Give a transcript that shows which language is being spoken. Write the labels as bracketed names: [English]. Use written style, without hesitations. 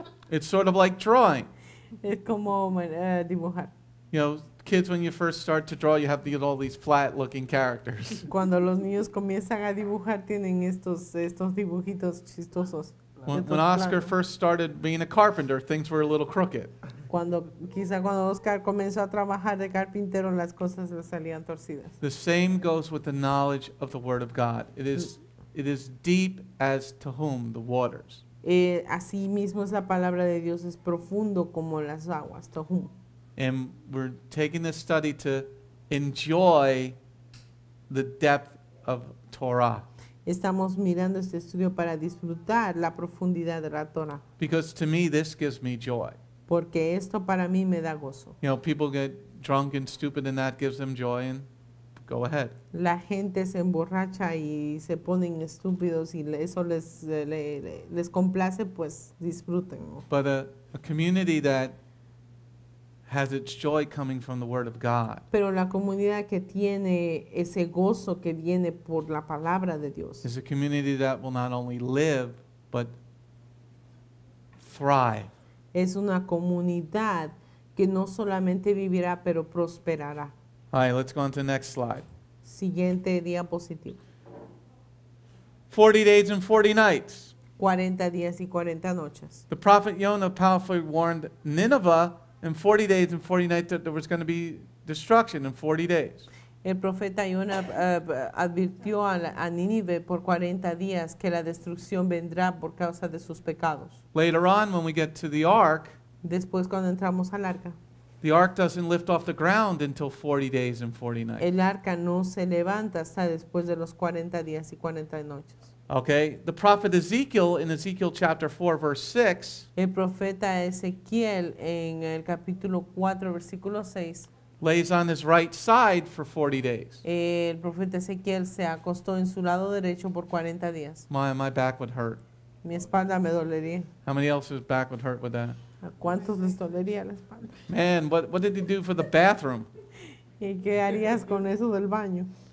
[English] It's sort of like drawing. [Spanish] Es como dibujar. [English] Kids, when you first start to draw, you have all these flat-looking characters. [Spanish] Cuando los niños comienzan a dibujar, tienen estos dibujitos chistosos. [English] When Oscar first started being a carpenter, things were a little crooked. [Spanish] Cuando Oscar comenzó a trabajar de carpintero, las cosas le salían torcidas. [English] The same goes with the knowledge of the Word of God. It is deep as to whom the waters. [Spanish] Así mismo es la palabra de Dios, es profundo como las aguas. Tohum. [English] And we're taking this study to enjoy the depth of Torah. [Spanish] Estamos mirando este estudio para disfrutar la profundidad de la Torah, [English] Because to me, this gives me joy. [Spanish] porque esto para mí me da gozo. [English] You know, people get drunk and stupid and that gives them joy, and go ahead. [Spanish] La gente se emborracha y se ponen estúpidos y eso les complace, pues disfruten, ¿no? [English] But a community that has its joy coming from the Word of God [Spanish] Pero la comunidad que tiene ese gozo que viene por la palabra de Dios [English] is a community that will not only live, but thrive. [Spanish] es una comunidad que no solamente vivirá, pero prosperará. [English] All right, let's go on to the next slide. [Spanish] Siguiente diapositiva. [English] 40 days and 40 nights. [Spanish] 40 días y 40 noches. [English] The prophet Jonah powerfully warned Nineveh in 40 days and 40 nights that there was going to be destruction in 40 days. [Spanish] El profeta Jonah advirtió a Nínive por 40 días que la destrucción vendrá por causa de sus pecados. [English] Later on, when we get to the ark, [Spanish] Después, cuando entramos al arca, [English] the ark doesn't lift off the ground until 40 days and 40 nights. [Spanish] el arca no se levanta hasta después de los 40 días y 40 noches. [English] Okay, the prophet Ezekiel in Ezekiel chapter 4 verse 6 [Spanish] El profeta Ezequiel en el capítulo 4, versículo 6, [English] lays on his right side for 40 days. [Spanish] el profeta Ezequiel se acostó en su lado derecho por 40 días. [English] My back would hurt. [Spanish] Mi espalda me dolería. [English] How many else's back would hurt with that? [Spanish] ¿A cuántos les dolería la espalda? [English] Man, what did he do for the bathroom? [Spanish] ¿Y qué harías con eso del baño?